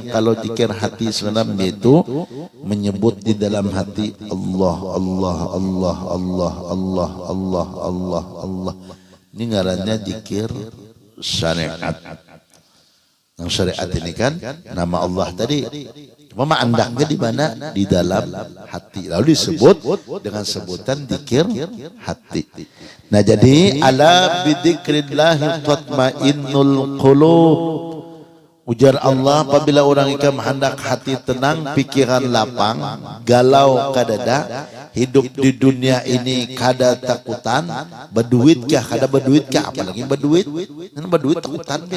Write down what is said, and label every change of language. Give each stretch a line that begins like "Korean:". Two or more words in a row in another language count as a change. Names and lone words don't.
Indonesian: Kalau zikir hati sebenarnya itu menyebut di dalam hati Allah Allah Allah Allah Allah Allah Allah Allah.
Banjar: Ini ngarannya zikir syariat.
Indonesian: Yang syariat ini kan nama Allah tadi.
Banjar: Cuma andaknya di mana? Di dalam hati.
Indonesian: Lalu disebut dengan sebutan dzikir hati. Nah, jadi
Arabic: ألا بذكر الله تطمئن القلوب.
Banjar: Ujar Allah, apabila orang ikam hendak hati tenang, pikiran lapang, galau kadada, hidup di dunia ini kada takutan, berduit kah, kada berduit kah, apalagi berduit, nan berduit takutan biar.